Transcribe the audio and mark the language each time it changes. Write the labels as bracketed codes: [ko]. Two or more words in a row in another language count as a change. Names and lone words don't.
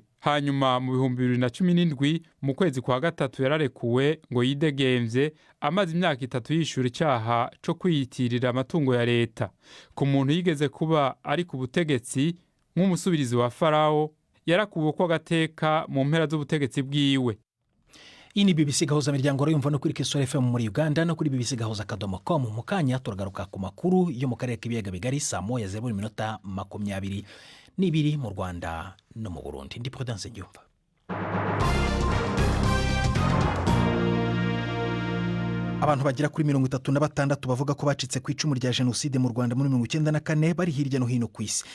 [rw] Hanyuma mu 2017 mu kwezi kwa gatatu yararekuwe ngo yidegemvye, amaze imyaka 3 yishura icyaha co kwiyitirira amatungo ya leta. Ku muntu yigeze kuba ari ku butegetsi nk'umusubirizi wa Farao, yarakuwe ko gateka mu mpera z'ubutegetsi bwiwe. Iyi ni BBC Gahuzamiryango urayumva no kuri Kisoro FM muri Uganda no kuri bbc.com. Mu kanya turagaruka ku makuru yo mu karere k'ibiyaga bigari saa 1:22 mu Rwanda no mu Burundi. Ndi Prudence Njumva. Abantu bagera kuri 36 bavuga ko bacitse ku icumu rya jenoside mu Rwanda muri 1994 bari hirya no hino ku isi.